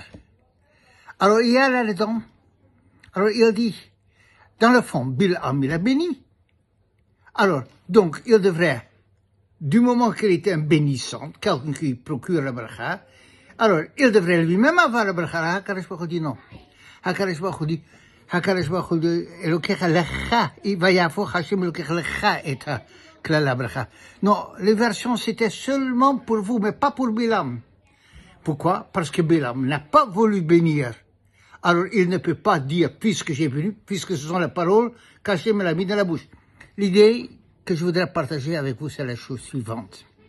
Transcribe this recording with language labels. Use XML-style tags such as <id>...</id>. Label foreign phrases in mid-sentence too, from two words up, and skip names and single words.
<fr>Alors il y a là-dedans. Alors il dit, dans le fond, Bilam il a béni. Alors, donc, il devrait, du moment qu'il était un bénissant, quelqu'un qui procure la bracha, alors il devrait lui-même avoir la bracha. HaKadosh Baruch Hu dit non.</fr> <he>הקדוש ברוך הוא dit, אלוקיך לך, ויהפוך ה' אלוקיך לך את קללה ברכה.</he> <fr>Non, les versions c'était seulement pour vous, mais pas pour Bilam. Pourquoi? Parce que Bilam n'a pas voulu bénir. Alors il ne peut pas dire, puisque j'ai béni, puisque ce sont les paroles qu'Hachem me l'a mis dans la bouche. L'idée que je voudrais partager avec vous, c'est la chose suivante.</fr>